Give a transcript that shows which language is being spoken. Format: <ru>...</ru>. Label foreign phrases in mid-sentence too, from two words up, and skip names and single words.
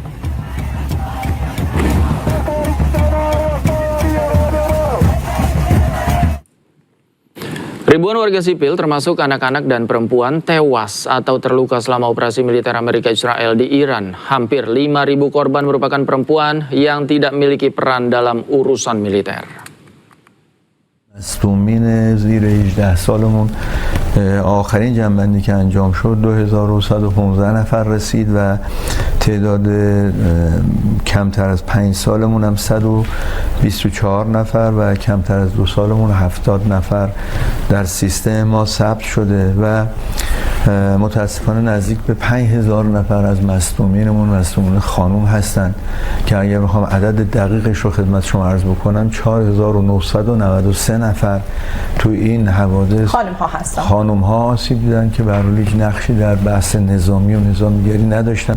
<id>Ribuan warga sipil termasuk anak-anak dan perempuan tewas atau terluka selama operasi militer Amerika Israel di Iran. Hampir 5.000 korban merupakan perempuan yang tidak memiliki peran dalam urusan militer.</id> <fa>مصدومین زیر 18 سالمون آخرین جنبندی که انجام شد 2115 نفر رسید و تعداد کمتر از 5 سالمون هم 124 نفر و کمتر از 2 سالمون 70 نفر در سیستم ما ثبت شده و متاسفانه نزدیک به 5000 نفر از مصدومینمون مصدومین خانوم هستند که اگر بخوام عدد دقیقش رو خدمت شما عرض بکنم 4993 نفر تو این حوادث خانم ها آسیب دیدن که به هر حال هیچ نقشی در بحث نظامی و نظامگری نداشتن.</fa>